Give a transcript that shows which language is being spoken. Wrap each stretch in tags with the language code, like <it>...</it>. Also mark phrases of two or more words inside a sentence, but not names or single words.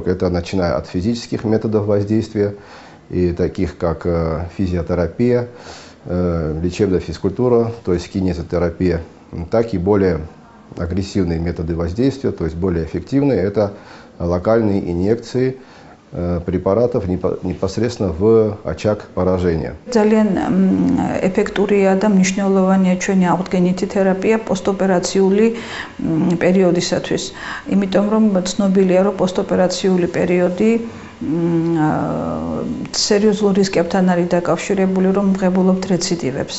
<ru>Это начиная от физических методов воздействия, и таких как физиотерапия, лечебная физкультура, то есть кинезотерапия, так и более агрессивные методы воздействия, то есть более эффективные. Это локальные инъекции препаратов непосредственно в очаг поражения.</ru> <ka>ძალიან ეფექტურია და მნიშვნელოვანია ჩვენი აღდგენითი თერაპია პოსტოპერაციული პერიოდისათვის. იმიტომ რომ ცნობილია რომ პოსტოპერაციული პერიოდი სერიოზულ რისკებთან არის დაკავშირებული, რომ მღებულობთ რეციდივებს.</ka>